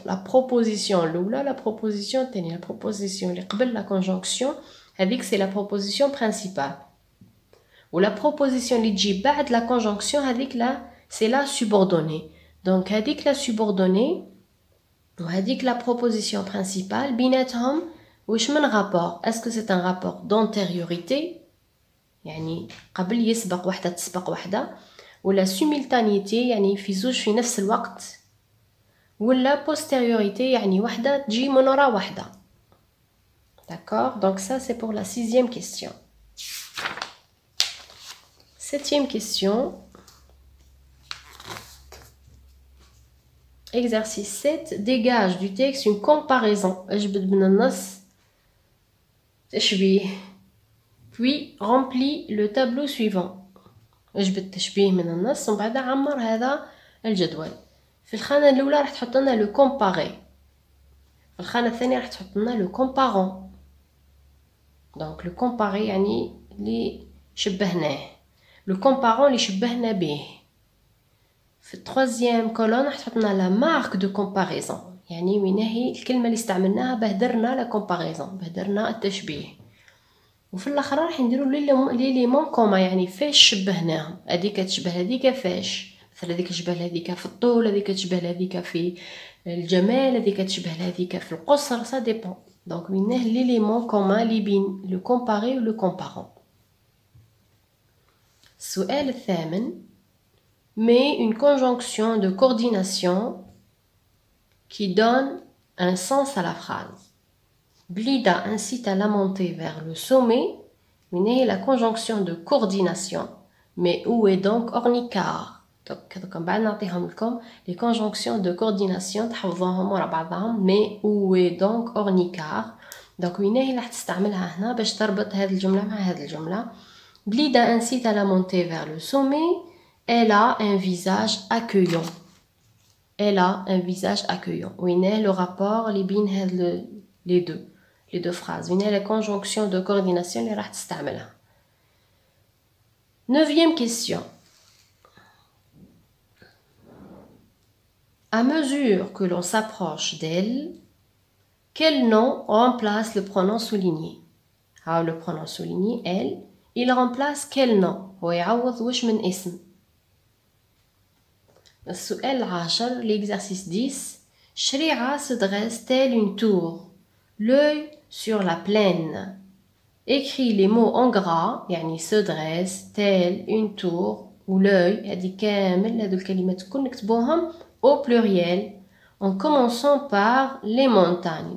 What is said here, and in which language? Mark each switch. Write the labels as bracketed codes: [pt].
[fr] La proposition الأولى la proposition الثانية. La proposition [ar] اللي قبل [fr] la conjonction هذيك c'est la proposition principale. Ou la proposition [ar] اللي تجي بعد [fr] la conjonction هذيك là c'est la subordonnée. Donc هذيك la subordonnée وهذيك la proposition principale [ar] بيناتهم واش من [fr] rapport. Est-ce que c'est un rapport d'antériorité [ar] يعني قبل يسبق وحده تسبق وحده، [fr] ولا simultanéité [ar] يعني في زوج في نفس الوقت، [fr] ولا postériorité [ar] يعني وحده تجي من ورا وحده. [fr] D'accord. Donc ça c'est pour la sixième question. Septième question. Exercice 7. Dégage du texte une comparaison. [ar] أجبد من النص تشبيه. [fr] Puis remplis le tableau suivant. [ar] أجبد تشبيه من النص ومن بعد عمر هذا الجدول. في الخانة الأولى راح تحط لنا لو كومباري. في الخانة الثانية راح تحط لنا لو كومبارون. دونك لو كومباري يعني اللي شبهناه، لو كومبارون اللي شبهنا به. في التروازيام كولون راح تحط لنا لا مارك دو كومباريزون، يعني وين هي الكلمة اللي استعملناها بهدرنا لا كومباريزون، بهدرنا التشبيه. وفي الاخر راح نديرو ليليمون كوما، يعني فاش شبهناهم. هذيك تشبه هذيك فاش، مثلا هذيك تشبه هذيك في الطول، هذيك تشبه هذيك في الجمال، هذيك تشبه هذيك في القصر، سا ديبون. دونك ويناه ليليمون كوما اللي بين لو كومباري و لو كومبارون. السؤال الثامن [fr] met une conjonction de coordination qui donne un sens à la phrase. Blida incite à la montée vers le sommet. Mais la conjonction de coordination. Mais où est donc Ornicar? Donc, comme les conjonctions de coordination, mais où est donc Ornicar? [ar] Donc, وين هي اللي حتستعملها هنا باش تربط هذه الجملة مع هذه الجملة. [fr] Blida incite à la montée vers le sommet. Elle a un visage accueillant. Elle a un visage accueillant. وين est le rapport [ar] اللي بين [fr] les deux phrases. وين est la conjonction de coordination [ar] اللي راح تستعملها. [fr] Neuvième question. À mesure que l'on s'approche d'elle, quel nom remplace le pronom souligné? Le pronom souligné, elle, il remplace quel nom? [ar] هو يعوض واش من اسم. السؤال العاشر, [fr] l'exercice 10. شريعة se dresse telle une tour, l'œil sur la plaine. Écris les mots en gras, يعني se dresse, telle, une tour, ou l'œil, [ar] هذه كامل هذو الكلمات كل نكتبوهم [fr] au pluriel, en commençant par les montagnes.